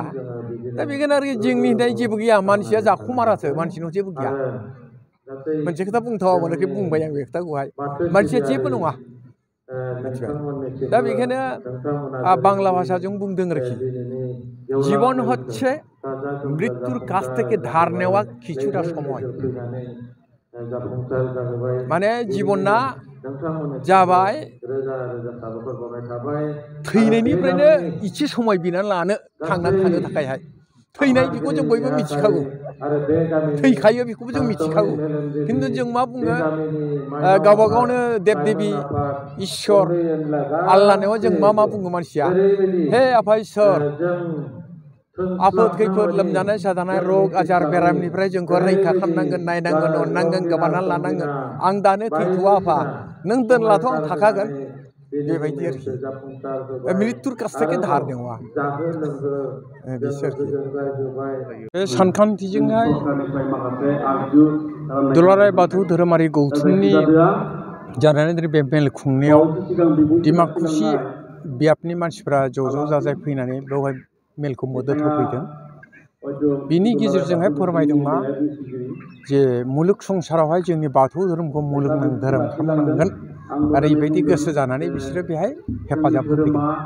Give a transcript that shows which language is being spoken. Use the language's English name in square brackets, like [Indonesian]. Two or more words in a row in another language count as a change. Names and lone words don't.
[Bodo] दा बेखायनो आरोखि जोंनि जेबो गैया, मानसिया जाखुमारासो, मानसिनाव जेबो गैया। मोनसे खोथा बुंथावा मोनाखै बुंबाय आं बे खोथाखौहाय, मानसिया जेबो नङा मिथिबाय। दा बेखायनो बांला भाषाजों बुंदों आरोखि [Bangla] জীবন হচ্ছে মৃত্যুর কাছ থেকে ধার নেওয়া কিছুটা সময়। [Bodo] माने जीवना जाबाय थैनायनिफ्रायनो इसे समय बिनानै लानो थांनानै थानो थाखायहाय। थैनाय बेखौ जों बयबो मिथिखागौ, थैखायो बेखौबो जों मिथिखागौ। खिन्थु जों मा बुङो गावबा गावनो देब देबी इसोर आल्लाहनायाव जों मा बुङो मानसिया? हे आफा इसोर आफोद खैफोद लोमजानाय साजानाय रग आजार बेरामनिफ्राय जोंखौ रैखा खालामनांगोन नायनांगोन अननांगोन गोबाना लानांगोन आं दानो थैथ'वा आफा नों दोनलाथ' आं थाखागोन बेबायदि आरोखि [Bangla] মৃত্যুর কাছ থেকে ধার নেওয়া [Bodo] बिसोरखि बे सानखान्थिजोंहाय दुलाराय बाथौ धोरोमारि गौथुमनि जानानै बे मेल खुंनायाव डिमाकुसि बियाबनि मानसिफ्रा ज' जाजाय फैनानै बेवहाय मेलखौ मदद होफैदों बिनि गेजेरजोंहाय फोरमायदों मा जे मुलुग संसारावहाय जोंनि बाथौ धोरोमखौ मुलुगनां धोरोम खालामनांगोन ओरैबायदि गोसो जानानै बिसोरो बेहाय हेफाजाब होफैदों